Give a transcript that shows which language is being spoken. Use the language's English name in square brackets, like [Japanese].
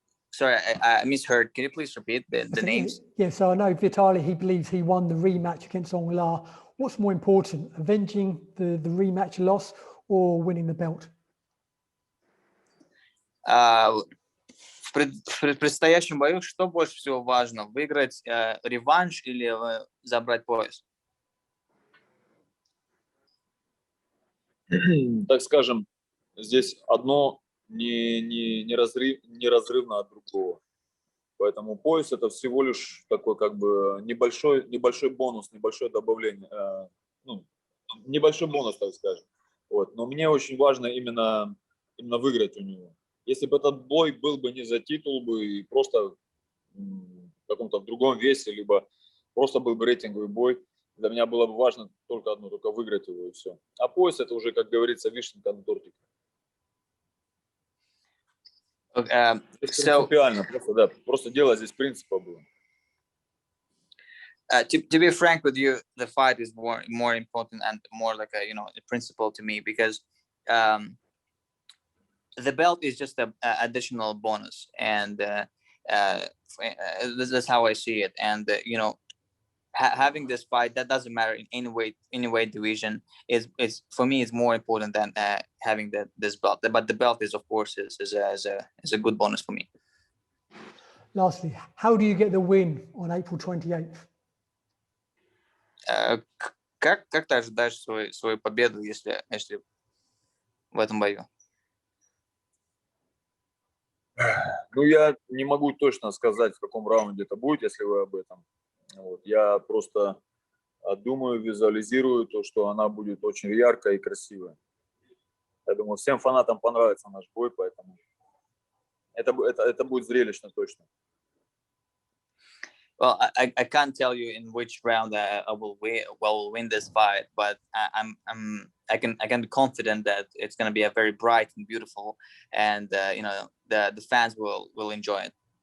[English] Sorry, I misheard. Can you please repeat the names? Yeah, so I know Vitaly, he believes he won the rematch against Aung La. What's more important, avenging the rematch loss or winning the belt? [Russian] В предстоящем бою что больше всего важно? Выиграть реванш или забрать пояс? Так скажем, здесь одно неразрывно от другого. Поэтому пояс это всего лишь такой как бы небольшой бонус, небольшое добавление, небольшой бонус, так скажем. Вот. Но мне очень важно именно выиграть у него. Если бы этот бой был бы не за титул бы и просто в каком-то другом весе, либо просто был бы рейтинговый бой, для меня было бы важно только одно, только выиграть его и все. А пояс это уже, как говорится, вишенка на тортике. Принципиально, просто дело здесь принципа было. [English] To be frank with you, the fight is more important and more like a principle to me, because the belt is just an additional bonus, and that's how I see it. And having this fight, that doesn't matter in any weight division, is for me is more important than having this belt. But the belt is, of course, is a good bonus for me. Lastly, how do you get the win on April 28th? [Russian] Как ты ожидаешь свою победу, если в этом бою? Ну, я не могу точно сказать, в каком раунде это будет, если вы об этом. Вот. Я просто думаю, визуализирую то, что она будет очень яркая и красивая. Я думаю, всем фанатам понравится наш бой, поэтому это будет зрелищно точно. [English] Well, I can't tell you in which round I will win this fight, but I can be confident that it's going to be a very bright and beautiful, and the fans will enjoy it.